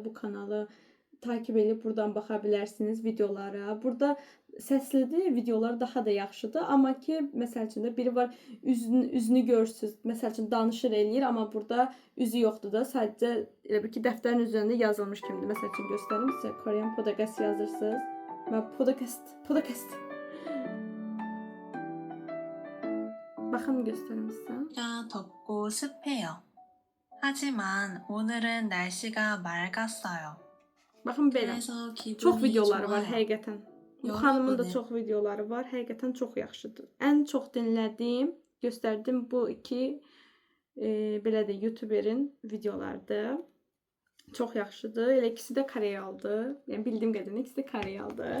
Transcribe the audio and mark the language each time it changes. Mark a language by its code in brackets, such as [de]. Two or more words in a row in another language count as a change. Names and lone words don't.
[az] Bu kanalı takip edib buradan baxa bilərsiniz videolara. Burada səslidir, videolar daha da yaxşıdır. Amma ki, məsəl üçün də biri var, üzünü görürsüz. Məsəl üçün danışır eləyir, amma burada üzü yoxdur da. Sadəcə elə bir ki, dəftərin üzərində yazılmış kimidir. Məsəl üçün göstərim sizə. [en] Korean podcast [az] yazırsınız. Və podcast. [tr] bakın gösterimizden. [ko] 덥고 습해요. 하지만 오늘은 날씨가 맑았어요. [az] Bakın belə. [ko] 그래서 기분이 [az] Çox videoları var [ko] 좋아요. [az] həqiqətən. Bu Yorulmadı. xanımın da çox videoları var. Həqiqətən çox yaxşıdır. Ən çox dinlədiyim, göstərdim bu iki belə də YouTuberin videolarıdır. Çox yaxşıdır. Elə ikisi də Koreyalıdır. Yəni bildiyim qədərilə ikisi də Koreyalıdır.